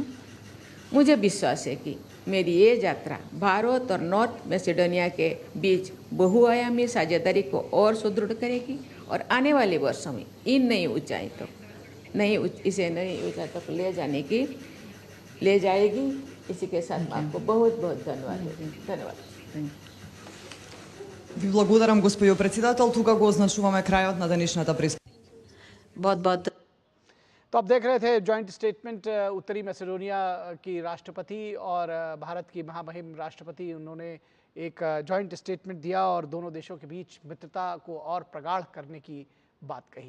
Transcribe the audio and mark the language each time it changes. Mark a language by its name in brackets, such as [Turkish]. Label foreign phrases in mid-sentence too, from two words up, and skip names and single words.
[Hindi] मुझे विश्वास है कि मेरी ये यात्रा भारत और नॉर्थ मैसेडोनिया के बीच बहुआयामी साझेदारी को और सुदृढ़ करेगी और आने वाले वर्षों में इन नई ऊंचाई तक ले जाएगी। इसी के साथ आपको बहुत बहुत धन्यवाद। [Macedonian] Ви благодарам, госпоѓо председател. Тука го означуваме крајот на денешната пресконференција. [Hindi] बहुत बहुत तो आप देख रहे थे [English] joint statement [Hindi] उत्तरी मैसेडोनिया की राष्ट्रपति और भारत की महामहिम राष्ट्रपति। उन्होंने एक [English] joint statement [Hindi] दिया और दोनों देशों के बीच मित्रता को और प्रगाढ़ करने की बात कही।